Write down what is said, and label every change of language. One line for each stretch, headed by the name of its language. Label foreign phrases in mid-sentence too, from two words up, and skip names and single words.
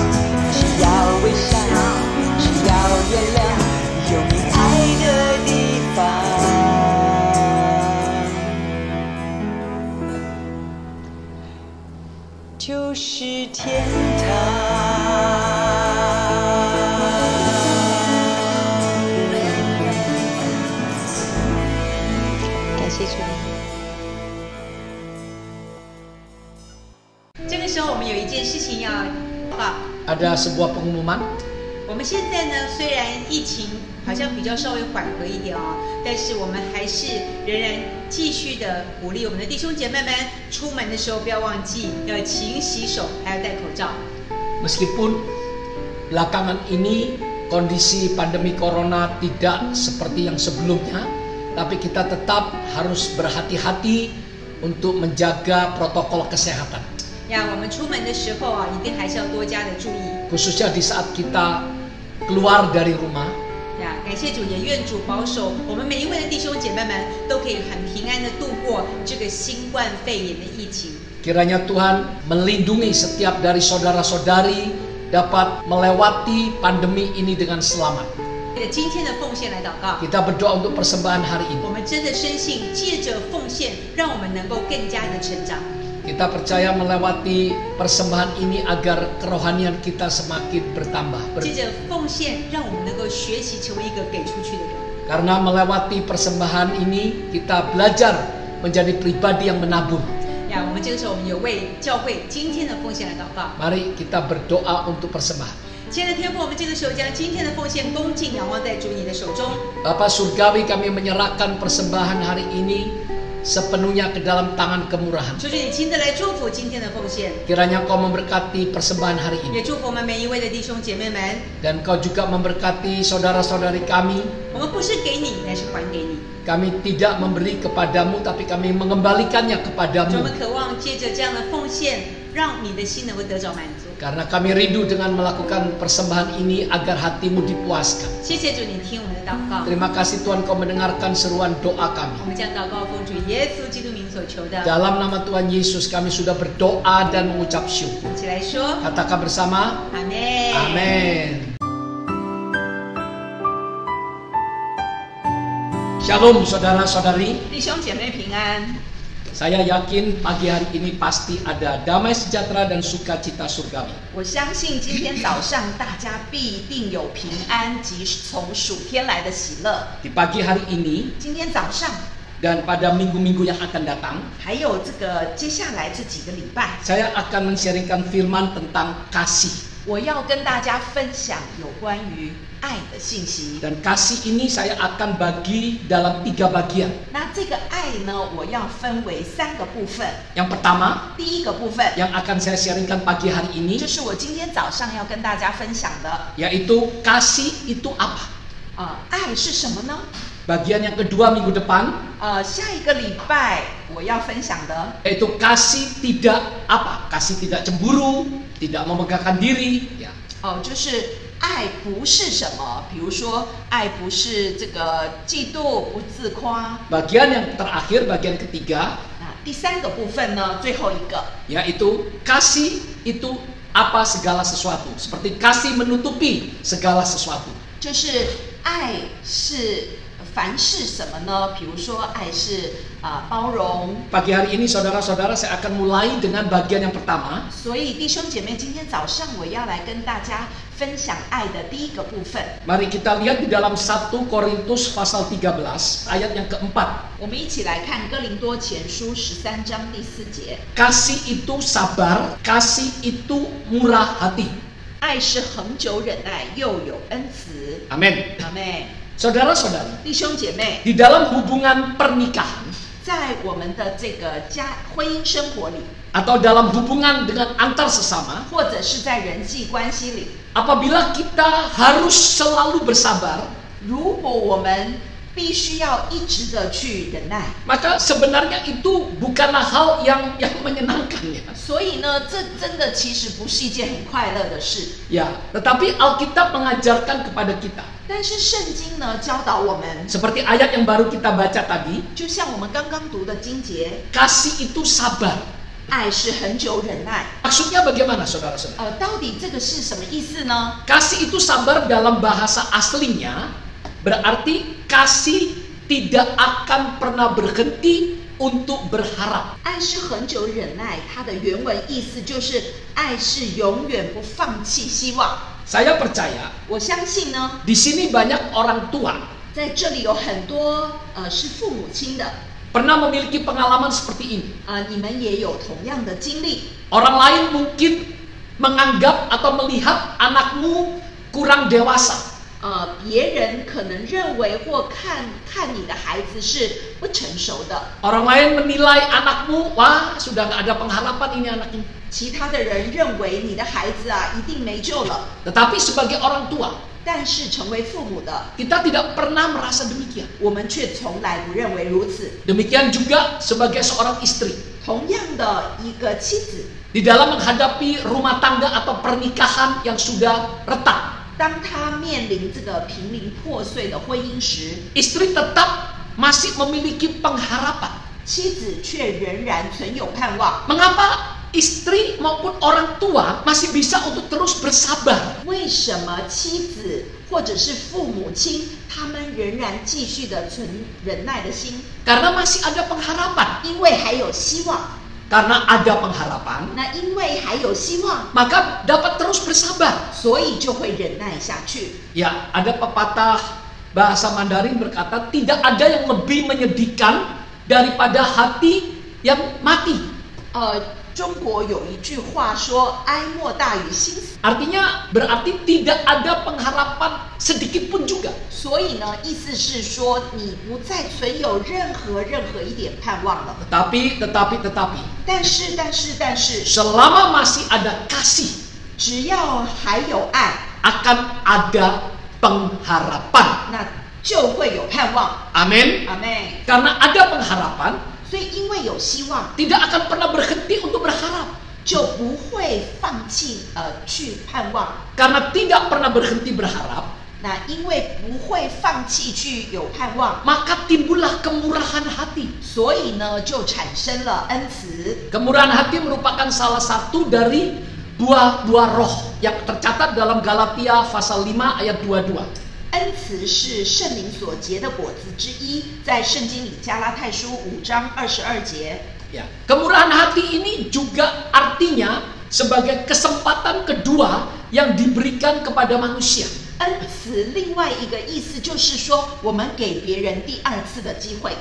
Chinese: 只要微笑，只要原谅，有你爱的地方就是天堂。感谢主。这个时候，我们有一件事情要报告。
Indonesian: Ada sebuah pengumuman.
Chinese: 我们现在呢，虽然疫情好像比较稍微缓和一点哦，但是我们还是仍然继续的鼓励我们的弟兄姐妹们，出门的时候不要忘记要勤洗手，还要戴口罩。
Indonesian: Meskipun belakangan ini kondisi pandemi corona tidak seperti yang sebelumnya, tapi kita tetap harus berhati-hati untuk menjaga protokol kesehatan.
Chinese: 呀，我们出门的时候啊，一定还是要多加的注意。
Indonesian: Khususnya di saat kita keluar dari rumah.
Chinese: 呀，感谢主，也愿主保守我们每一位的弟兄姐妹们都可以很平安的度过这个新冠肺炎的疫情。
Indonesian: Kiranya Tuhan melindungi setiap dari saudara-saudari dapat melewati pandemi ini dengan selamat.
Chinese: 今天的奉献来祷告，
Indonesian: Kita berdoa untuk persembahan hari
Chinese: 我
Indonesian: ini.
Chinese: 们真的深信，借着奉献，让我们能够更加的成长。
Indonesian: Kita percaya melewati persembahan ini agar kerohanian kita semakin bertambah.
Chinese: 借着奉献，让我们能够学习成为一个给出去的人。
Indonesian: Karena melewati persembahan ini kita belajar menjadi pribadi yang menabur.
Chinese: 呀，我们这个时候，我们有为教会今天的奉献来祷告。
Indonesian: Mari kita berdoa untuk persembahan.
Chinese: 亲爱的天父，我们这个时候将今天的奉献恭敬仰望在主你的手中。
Indonesian: Bapa Surgawi, kami menyerahkan persembahan hari ini sepenuhnya ke dalam tangan kemurahan.
Chinese: 求主你亲自来祝福今天的奉献，
Indonesian: Kiranya Kau memberkati persembahan hari
Chinese: 也
Indonesian: ini.
Chinese: 祝福我们每一位的弟兄姐妹们。
Indonesian: Dan Kau juga memberkati saudara-saudari kami.
Chinese: 我们不是给你，乃是还给你。
Indonesian: Kami tidak memberi kepadamu, tapi kami mengembalikannya
Chinese: 我
Indonesian: kepadamu.
Chinese: 们渴望借着这样的奉献，让你的心能够得着满足。
Indonesian: Karena kami rindu dengan melakukan persembahan ini agar hatimu dipuaskan.
Chinese: 谢谢主，你听我们的祷告。
Indonesian: Terima kasih Tuhan Kau mendengarkan seruan doa
Chinese: 我
Indonesian: kami.
Chinese: 们将祷告奉主耶稣基督名所求的，
Indonesian: Dalam nama Tuhan Yesus kami sudah berdoa dan mengucap syukur.
Chinese: 一起来说
Indonesian: Katakan bersama,
Chinese: 阿门。
Indonesian: Amin. Shalom saudara-saudari.
Chinese: 弟兄姐妹平安。
Indonesian: Saya yakin pagi hari ini pasti ada damai sejahtera dan sukacita surgawi.
Chinese: 我相信今天早上大家必定有平安及从属天来的喜乐。
Indonesian: Di pagi hari ini
Chinese: 今天早上
Indonesian: dan pada minggu-minggu yang akan datang,
Chinese: 还有这个接下来这几个礼拜，
Indonesian: saya akan men-sharingkan firman tentang kasih.
Chinese: 我要跟大家分享有关于爱的信息。
Indonesian: Dan kasih ini saya akan bagi dalam 3 bagian.
Chinese: 那这个爱呢，我要分为3个部分。
Indonesian: Yang pertama
Chinese: 第一个部分，
Indonesian: yang akan saya sharingkan pagi hari ini
Chinese: 就是我今天早上要跟大家分享的。
Indonesian: yaitu kasih itu apa?
Chinese: 爱是什么呢？
Indonesian: Bagian yang kedua minggu depan
Chinese: 下一个礼拜我要分享的，
Indonesian: yaitu kasih tidak apa? Kasih tidak cemburu, tidak memegahkan diri, ya.
Chinese: 就是爱不是什么，比如说爱不是这个嫉妒，不自夸。
Indonesian: Bagian yang terakhir, bagian ketiga
Chinese: 那第3个部分呢，最后一个
Indonesian: yaitu kasih itu apa segala sesuatu, seperti kasih menutupi segala sesuatu.
Chinese: 就是爱是凡是什么呢？比如说爱是包容。
Indonesian: Pagi hari ini saudara-saudara saya akan mulai dengan bagian yang pertama.
Chinese: 所以弟兄姐妹，今天早上我要来跟大家分享爱的第一个部分。
Indonesian: Mari kita lihat di dalam 1 Korintus pasal 13 ayat yang keempat.
Chinese: 我们一起来看哥林多前书13章第4节。
Indonesian: Kasih itu sabar, kasih itu murah hati.
Chinese: 爱是恒久忍耐，又有恩慈。
Indonesian: Amin.
Chinese: 阿妹，
Indonesian: Saudara-saudari,
Chinese: 弟兄姐妹，
Indonesian: di dalam hubungan pernikahan
Chinese: 在我们的这个婚姻生活里，
Indonesian: atau dalam hubungan dengan antar sesama,
Chinese: 或者是在人际关系里，
Indonesian: apabila kita harus selalu bersabar,
Chinese: 如果我们必须要一直的去忍耐，
Indonesian: maka sebenarnya itu bukanlah hal yang menyenangkan ya.
Chinese: 所以呢，这真的其实不是一件很快乐的事。
Indonesian: Ya, tetapi Alkitab mengajarkan kepada kita
Chinese: 但是圣经呢教导我们，
Indonesian: seperti ayat yang baru kita baca tadi,
Chinese: 就像我们刚刚读的经节，
Indonesian: kasih itu sabar.
Chinese: 爱是恒久忍耐。
Indonesian: Maksudnya bagaimana saudara-saudara?
Chinese: 到底这个是什么意思呢？
Indonesian: Kasih itu sabar dalam bahasa aslinya berarti kasih tidak akan pernah berhenti untuk berharap.
Chinese: 爱是恒久忍耐，它的原文意思就是爱是永远不放弃希望。
Indonesian: Saya percaya
Chinese: 我相信呢，
Indonesian: di sini banyak orang tua
Chinese: 在这里有很多是父母亲的，
Indonesian: pernah memiliki pengalaman seperti ini.
Chinese: 你们也有同样的经历。
Indonesian: Orang lain mungkin menganggap atau melihat anakmu kurang dewasa.
Chinese: 别人可能认为或看你的孩子是不成熟的，
Indonesian: Orang lain menilai anakmu, wah sudah nggak ada pengharapan ini anak ini.
Chinese: 其他的人认为你的孩子一定没救了。
Indonesian: Tetapi sebagai orang tua,
Chinese: 但是成为父母的，
Indonesian: kita tidak pernah merasa demikian.
Chinese: 我们却从来不认为如此。
Indonesian: Demikian juga sebagai seorang istri.
Chinese: 同样的一个妻子，
Indonesian: Di dalam menghadapi rumah tangga atau pernikahan yang sudah retak,
Chinese: 当她面临这个濒临破碎的婚姻时，
Indonesian: istri tetap masih memiliki pengharapan.
Chinese: 妻子却仍然存有盼望。
Indonesian: Mengapa istri maupun orang tua masih bisa untuk terus bersabar?
Chinese: 为什么妻子或者是父母亲，他们仍然继续的存忍耐的心？
Indonesian: Karena masih ada pengharapan.
Chinese: 因为还有希望。
Indonesian: Karena ada pengharapan,
Chinese: 那因为还有希望，
Indonesian: maka dapat terus bersabar.
Chinese: 所以就会忍耐下去。
Indonesian: Ya, ada pepatah bahasa Mandarin berkata, tidak ada yang lebih menyedihkan daripada hati yang mati.
Chinese: 中国有一句话说：“哀莫大于心死。”
Indonesian: Artinya berarti tidak ada pengharapan sedikit pun juga.
Chinese: 所以呢，意思是说，你不再存有任何一点盼望了。
Indonesian: Tetapi,
Chinese: 但是，
Indonesian: selama masih ada kasih,
Chinese: 只要还有爱，
Indonesian: akan ada pengharapan.
Chinese: 那就会有盼望。
Indonesian: Amin.
Chinese: 阿妹，
Indonesian: Karena ada pengharapan,
Chinese: 所以因为有希望，
Indonesian: tidak akan pernah berhenti untuk berharap.
Chinese: 就不会放弃去盼望。
Indonesian: Karena tidak pernah berhenti berharap,
Chinese: 那因为不会放弃去有盼望，
Indonesian: maka timbullah kemurahan hati.
Chinese: 所以呢，就产生了恩慈。
Indonesian: Kemurahan hati merupakan salah satu dari buah-buah roh yang tercatat dalam Galatia pasal 5 ayat 22.
Chinese: 恩慈是圣灵所结的果子之一，在圣经里加拉太书5章22节。
Indonesian: Ya, kemurahan hati ini juga artinya sebagai kesempatan kedua yang diberikan kepada manusia.
Chinese: 恩慈另外一个意思就是说，我们给别人第二次的机会。